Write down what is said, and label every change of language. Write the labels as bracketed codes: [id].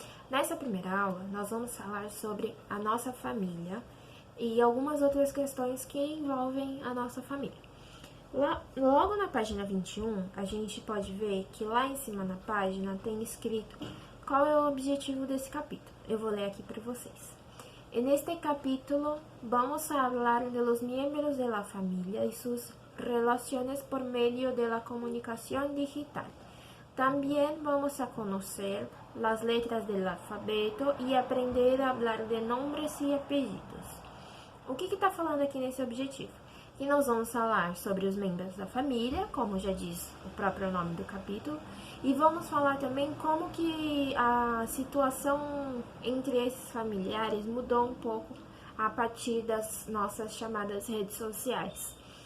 [pt] Nessa primeira aula, nós vamos falar sobre a nossa família e algumas outras questões que envolvem a nossa família. Logo na página 21, a gente pode ver que lá em cima na página tem escrito qual é o objetivo desse capítulo. Eu vou ler aqui para vocês. [es] En este capítulo vamos a hablar de los miembros de la familia y sus relaciones por medio de la comunicación digital. También vamos a conocer las letras del alfabeto y aprender a hablar de nombres y apellidos. [pt] O que está falando aqui nesse objetivo? E nós vamos falar sobre os membros da família, como já diz o próprio nome do capítulo, e vamos falar também como que a situação entre esses familiares mudou um pouco a partir das nossas chamadas redes sociais.